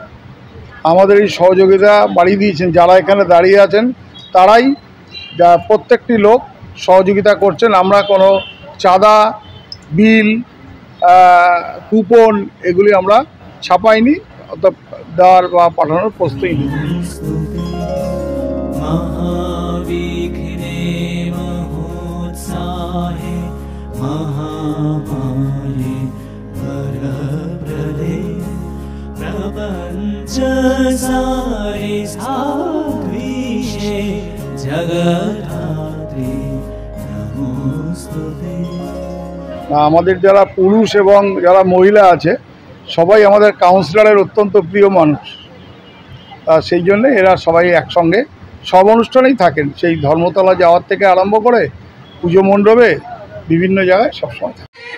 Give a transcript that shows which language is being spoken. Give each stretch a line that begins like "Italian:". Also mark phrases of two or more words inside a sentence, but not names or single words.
Bangla: আমাদের এই সহযোগিতা বাড়িয়ে দিয়েছেন যারা এখানে দাঁড়িয়ে আছেন, তারাই প্রত্যেকটি লোক সহযোগিতা করছেন। আমরা কোনো চাঁদা, বিল, কুপন এগুলি আমরা ছাপাইনি, অর্থাৎ দেওয়ার বা পাঠানোর প্রস্তুতি নেই।
Sanskrit: महाविघ्ने महोत्साहे महामाये वरप्रदे प्रपञ्च सारे साद्विषे जगद्धात्रे नमोस्तुते।
Bangla: আমাদের যারা পুরুষ এবং যারা মহিলা আছে সবাই আমাদের কাউন্সিলরের অত্যন্ত প্রিয় মানুষ, সেই জন্যে এরা সবাই একসঙ্গে সব অনুষ্ঠানেই থাকেন, সেই ধর্মতলা যাওয়ার থেকে আরম্ভ করে পুজো মণ্ডপে বিভিন্ন জায়গায় সবসময় থাকেন।